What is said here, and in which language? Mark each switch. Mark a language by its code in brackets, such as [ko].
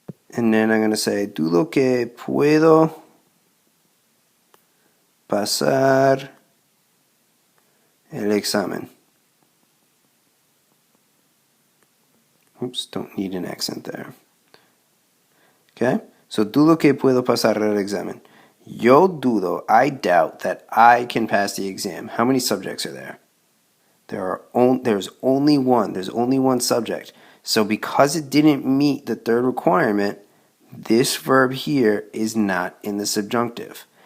[en] And then I'm going to say, [es] dudo que puedo pasar el examen. [en] Oops, don't need an accent there. Okay? [es] So, dudo que puedo pasar el examen. Yo dudo, [en] I doubt that I can pass the exam. How many subjects are there? There's only one. There's only one subject. So, because it didn't meet the third requirement, this verb here is not in the subjunctive.